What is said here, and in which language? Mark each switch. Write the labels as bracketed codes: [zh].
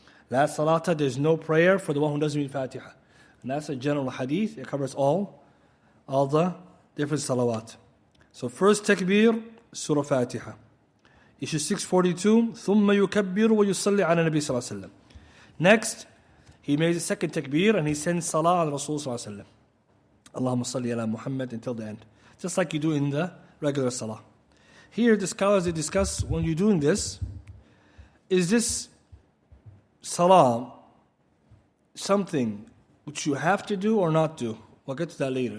[en] La salata, there's no prayer for the one who doesn't read Fatiha. And that's a general hadith, it covers all the different salawat. So first takbir, Surah Fatiha. Issue 642, [ar] ثُمَّ يُكَبِّرُ وَيُصَلِّ عَلَى النَّبِي صلى الله عليه وسلم. [en] Next, he made the second takbir and he sends salah al Rasul صلى الله عليه وسلم. Allahumma salli ala Muhammad until the end. Just like you do in the regular salah. Here the scholars, they discuss when you're doing this, is this salah something which you have to do or not do? We'll get to that later.